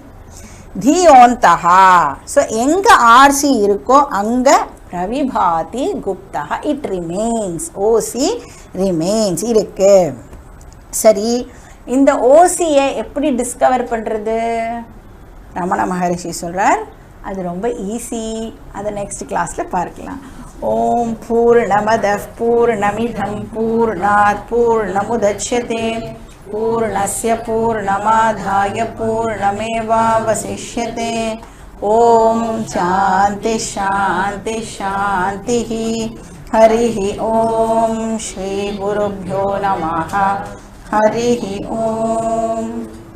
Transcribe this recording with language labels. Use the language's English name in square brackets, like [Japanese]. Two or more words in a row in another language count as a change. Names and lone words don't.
[Tamil] தீயோந்தகா, ஸோ எங்கே ஆர்சி இருக்கோ அங்கே [Sanskrit] प्रविभाति गुप्तः [English] it remains. [Tamil] ஓசி ரிமெயின்ஸ் இருக்கு. சரி, இந்த ஓசியை எப்படி டிஸ்கவர் பண்ணுறது? ரமண மகரிஷி சொல்கிறார், அது ரொம்ப ஈஸி. அதை நெக்ஸ்ட் கிளாஸில் பார்க்கலாம். [Sanskrit] ॐ पूर्णमदः पूर्णमिदं पूर्णात् पूर्णमुदच्यते पूर्णस्य पूर्णमादाय पूर्णमेवावशिष्यते. ॐ शान्तिः शान्तिः शान्तिः. हरिः ॐ। श्री गुरुभ्यो नमः. हरिः ॐ.